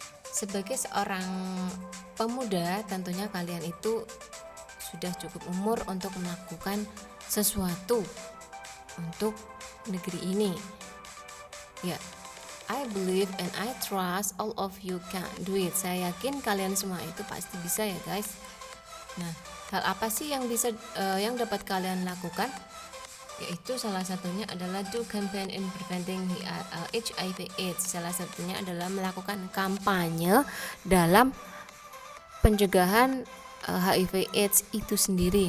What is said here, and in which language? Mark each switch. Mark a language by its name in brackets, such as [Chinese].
[Indonesian] Sebagai seorang pemuda, tentunya kalian itu sudah cukup umur untuk melakukan sesuatu untuk negeri ini. [English] Ya, I believe and I trust all of you can do it. [Indonesian] Saya yakin kalian semua itu pasti bisa ya guys. Nah, hal apa sih yang bisa yang dapat kalian lakukan? Yaitu salah satunya adalah [English] do campaign in preventing HIV/AIDS. [Indonesian] Salah satunya adalah melakukan kampanye dalam pencegahan HIV/AIDS itu sendiri.